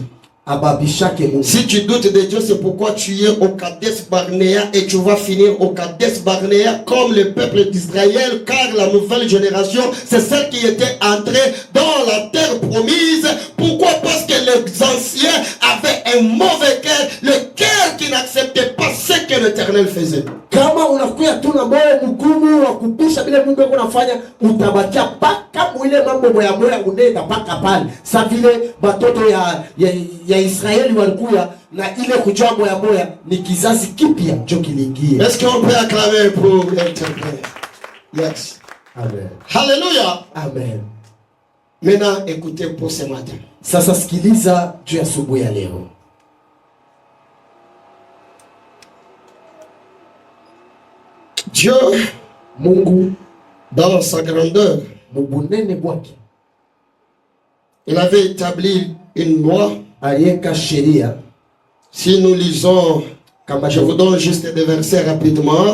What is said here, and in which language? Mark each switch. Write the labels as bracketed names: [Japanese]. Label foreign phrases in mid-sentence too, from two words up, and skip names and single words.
[French] Si tu doutes de Dieu, c'est pourquoi tu es au Kadesh Barnea et tu vas finir au Kadesh Barnea comme le peuple d'Israël, car la nouvelle génération, c'est celle qui était entrée dans la terre promise. Pourquoi? Parce que les anciens avaient un mauvais cœur, le cœur qui n'acceptait pas ce que l'Éternel faisait. [Swahili] Kama unakuya tu na moyo mgumu wa kupisha bila Mungu yako unafanya, utabakia paka mwile mambo moya moya unenda paka pale. Sa vile batoto ya Israeli walikuya na ile kujua moya moya ni kizazi kipya ndio kiliingia. [French] Est-ce qu'on peut acclamer pour l'interprète? Yes. Amen. Hallelujah. Amen. Maintenant, écoutez pour ce matin. [Swahili] Sasa sikiliza juu ya asubuhi ya leo. [French] Dieu, [Swahili] Mungu, [French] dans sa grandeur, il avait établi une loi. Si nous lisons, je vous donne juste des versets rapidement.